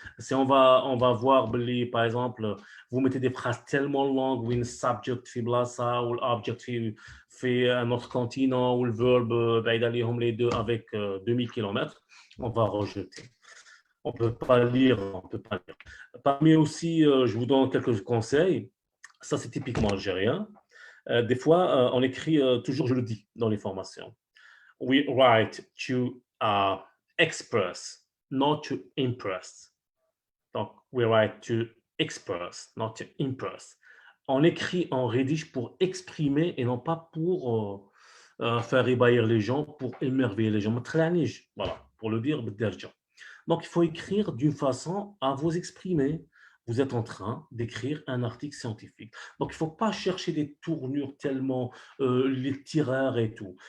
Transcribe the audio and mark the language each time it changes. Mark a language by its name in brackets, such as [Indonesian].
[French] Si on va voir, par exemple, vous mettez des phrases tellement longues où une subject fait blassa ou l'object fait un autre continent ou le verbe d'aller les deux avec 2000 km, on va rejeter. On ne peut pas lire, on peut pas lire. Parmi aussi, je vous donne quelques conseils. Ça, c'est typiquement algérien. Des fois, on écrit toujours, je le dis dans les formations. [English] We write to express, not to impress. Donc, we write to express, not to impress. [French] On écrit, on rédige pour exprimer et non pas pour faire ébahir les gens, pour émerveiller les gens. Voilà, pour le dire, donc il faut écrire d'une façon à vous exprimer. Vous êtes en train d'écrire un article scientifique. Donc, il ne faut pas chercher des tournures tellement littéraires et tout.